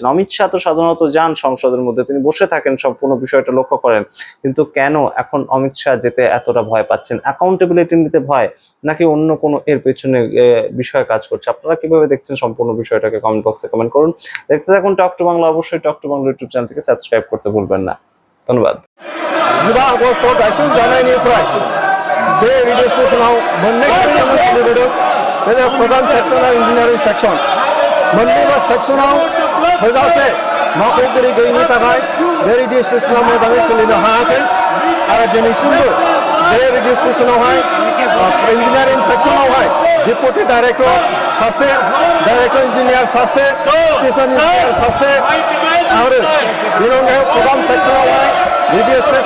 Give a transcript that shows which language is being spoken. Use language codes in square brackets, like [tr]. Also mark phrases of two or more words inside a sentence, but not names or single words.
[bn] অমিত শাহ তো সাধারণত যান সংসদের মধ্যে, তিনি বসে থাকেন, সম্পূর্ণ বিষয়টা লক্ষ্য করেন, কিন্তু কেন এখন অমিত শাহ যেতে এতটা ভয় পাচ্ছেন? অ্যাকাউন্টেবিলিটি নিতে ভয়, নাকি অন্য কোনো এর পেছনে বিষয় কাজ করছে? আপনারা কিভাবে দেখছেন সম্পূর্ণ বিষয়টাকে [en] comment box [bn] কমেন্ট করুন। দেখতে থাকুন টক টু বাংলা, অবশ্যই টক টু বাংলা [en] YouTube channel [bn] সাবস্ক্রাইব করতে ভুলবেন না। ধন্যবাদ। [brx] 15 आगष्टआव गायसनजानायनिफ्राय बे [en] radio station [brx] मोननै सेक्सनखौ सोलिबोदों। बे प्रधान सेक्सन आरो [en] engineering section [brx] मोननैबो सेक्सनाव थोजासे मावख'गिरि गैयैनि थाखाय बे [en] radio station [brx] मोजाङै सोलिनो हायाखै आरो दिनैसिमबो बे रेडिअ स्टेशनावहाय [en] engineering section deputy director [brx] सासे, [en] director engineer [brx] सासे, [en] station engineer [brx] सासे आरो बेनि अनगायै प्रधान सेक्सनावहाय रेडिअ